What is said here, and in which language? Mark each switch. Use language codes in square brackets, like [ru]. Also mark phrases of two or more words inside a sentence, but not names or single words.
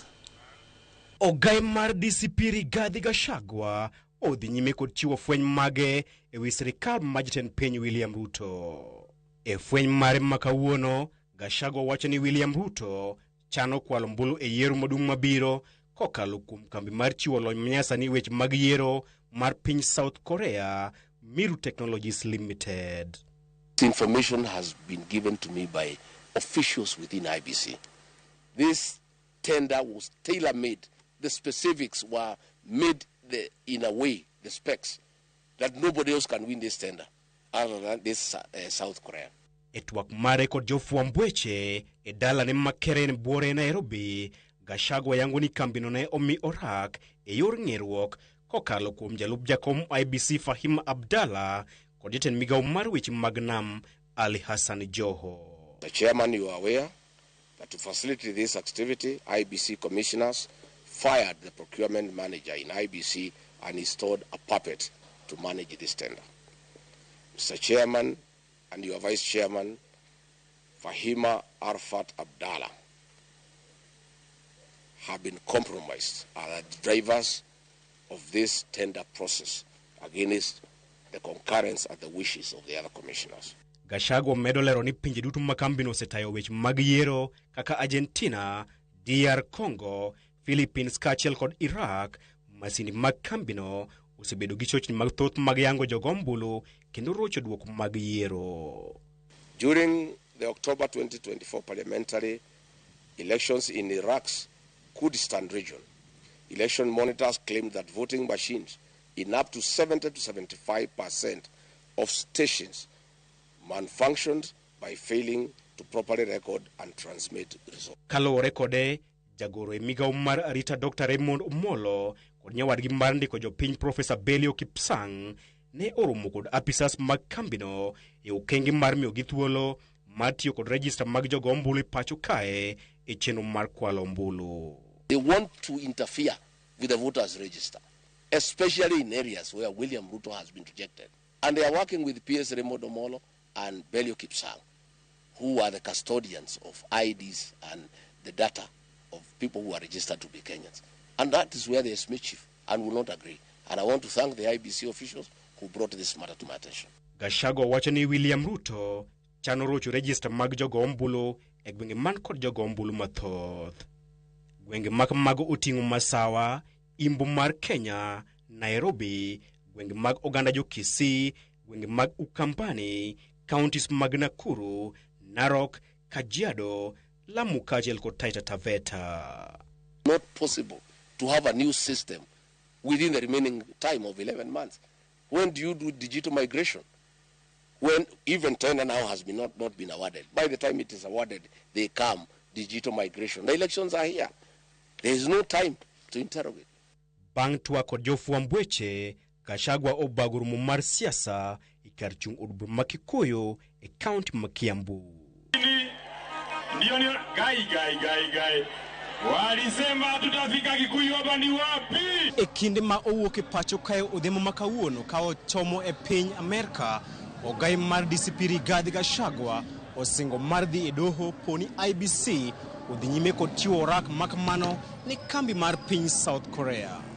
[luo] Ogai mar DCP Rigathi Gachagua odhi nyime kod chiwo fweny mage e wi sirikal ma jatend piny William Ruto. E fweny mare makawuono, Gachagua wacho ni William Ruto chano kwalo ombulu e yiero maduong' mabiro kokalo kuom kambi mar chiwo lony manyasani weche mag yiero mar piny South Korea, Moro Technologies Limited. [en] This information has been given to me by officials within IBC. This tender was tailor-made. The specifics were made in a way, the specs, that nobody else can win this tender other than this South Korea. [luo] Etwak mare kod jofwamb weche e dala ne makere buore Nairobi, Gachagua yango ni kambino ne omi orak e yor ng'eruok kokalo kuom jalup jakom IBC Fahim Abdallah kod jatend migawo mar weche mag nam Ali Hassan Joho. [en] The chairman, you are aware that to facilitate this activity, IBC commissioners fired the procurement manager in IBC and installed a puppet to manage this tender. Mr. Chairman and your Vice Chairman, Fahima Arfat Abdallah, have been compromised as the drivers of this tender process against the concurrence and the wishes of the other commissioners. [luo] Gachagua medo lero ni pinje duto makambino setayo weche mag yiero kaka Argentina, DR Congo, Philippines kaachiel kod Iraq, masini mag kambino osebedo gi chochni mag thoth mag yango jogombulu kendo rocho duoko mag yiero. [en] During the October 2024 parliamentary elections in Iraq's Kurdistan region, election monitors claimed that voting machines in up to 70 to 75% of stations malfunctioned by failing to properly record and transmit results. [luo] Kalore kode jagoro e migawo mar arita Dr. Raymond Omollo kod nyawadgi mar ndiko jopiny Professor Belio Kipsang ne oromo kod apisas mag kambino e okenge mar miyo gi thuolo mar tiyo kod rijista mag jogo ombulu pacho kae e chenro mar kwalo ombulu. [en] They want to interfere with the voters register, especially in areas where William Ruto has been rejected. And they are working with PS Raymond Omollo and Belio Kipsang, who are the custodians of IDs and the data of people who are registered to be Kenyans. And that is where there is mischief and will not agree. And I want to thank the IBC officials who brought this matter to my attention. [luo] Gachagua wacho ni William Ruto chano rocho register mag jogo ombulu e gwenge man kod jogo ombulu mathoth. Gwenge mag oting'o Masawa, Imbo mar Kenya, Nairobi, gwenge mag oganda jo Kisii, gwenge mag Ukambani, counties mag Nakuru, Narok, Kajiado, Lamu kaachiel kod Taita Taveta. [en] Not possible to have a new system within the remaining time of 11 months. When do you do digital migration? When even tender now has not been awarded. By the time it is awarded, they come, digital migration. The elections are here. There is no time to interrogate. [luo] Bang' twak kod jofwamb weche, Gachagua obagoro mo mar siasa e kar chung' od bura ma Kikuyu e kaunti ma Kiambu. Gai. [sw] Walisema tutafika Kikuyu hapa ni wapi? [luo] E kinde ma owuok e pacho kae odhiambo makawuono ka ochomo e piny Amerika, ogai mar DCP Rigathi Gachagua osingo mar dhi e doho poni IBC odhi nyime kod chiwo orak makamano ni kambi mar piny South Korea.